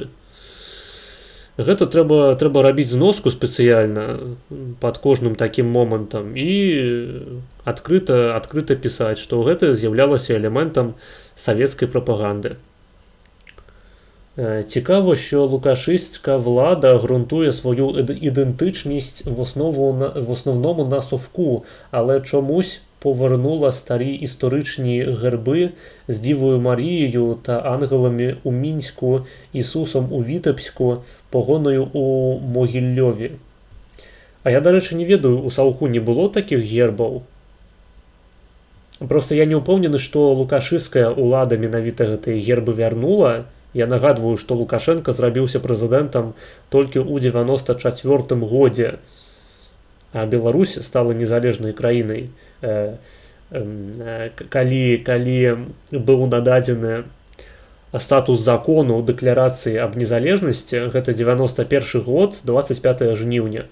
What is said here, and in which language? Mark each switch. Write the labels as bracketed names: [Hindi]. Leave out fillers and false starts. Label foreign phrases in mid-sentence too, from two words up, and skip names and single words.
[Belarusian] Гэта трэба рабіць зноску спецыяльна пад кожным такім момантам і адкрыта пісаць, што гэта з'яўлялася элементам савецкай прапаганды. Цікава, [Ukrainian] що лукашистська влада ґрунтує свою ідентичність в основному на совку, але чомусь повернула старі історичні герби з Дівою Марією та ангелами у Мінську, Ісусом у Вітебську, погоною у Могільльові. [Belarusian] А я, [Ukrainian] до речі, [Belarusian] не ведаю, у Саўку не было таких гербаў. Просто я не упэўнены, што лукашысцкая ўлада менавіта гэтыя гербы вярнула. Я нагадваю, што Лукашенко зрабіўся прэзідэнтам толькі ў 94-м годзе, а Беларусь стала незалежнай краінай, калі быў нададзены статус закону дэкларацыі аб незалежнасці, гэта 91 год, 25 жніўня.